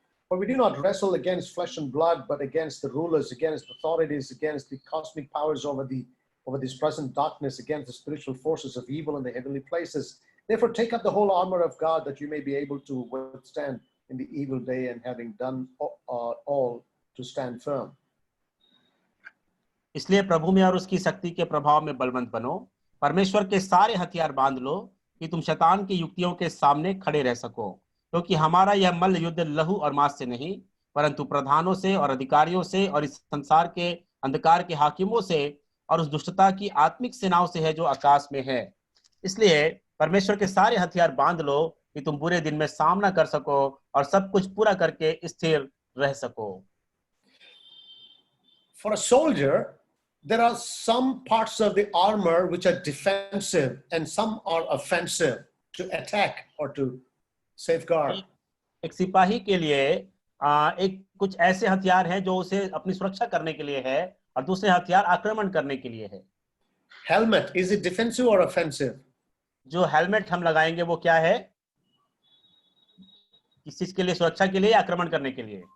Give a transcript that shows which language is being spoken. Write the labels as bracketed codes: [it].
[en] For we do not wrestle against flesh and blood, but against the rulers, against authorities, against the cosmic powers over this present darkness, against the spiritual forces of evil in the heavenly places. Therefore, take up the whole armor of God, that you may be able to withstand in the evil day, and having done all, to stand firm. [hi] इसलिए प्रभु में और उसकी शक्ति के प्रभाव में बलवंत बनो, परमेश्वर के सारे हथियार बांध लो कि तुम शैतान की युक्तियों के सामने खड़े रह सको, क्योंकि हमारा यह मल्ल युद्ध लहू और मांस से नहीं, परंतु प्रधानों से और अधिकारियों से और इस संसार के अंधकार के हाकिमों से और उस दुष्टता की आत्मिक सेनाओं से है जो आकाश में है। इसलिए परमेश्वर के सारे हथियार बांध लो कि तुम बुरे दिन में सामना कर सको और सब कुछ पूरा करके स्थिर रह सको। [en] For a soldier, there are some parts of the armor which are defensive and some are offensive, to attack or to safeguard. [hi] एक सिपाही के लिए एक कुछ ऐसे हथियार हैं जो उसे अपनी सुरक्षा करने के लिए है और दूसरे हथियार आक्रमण करने के लिए है। [en] Helmet, is it defensive or offensive? [hi] जो हेलमेट हम लगाएंगे वो क्या है? किस चीज के लिए? सुरक्षा के लिए, आक्रमण करने के लिए?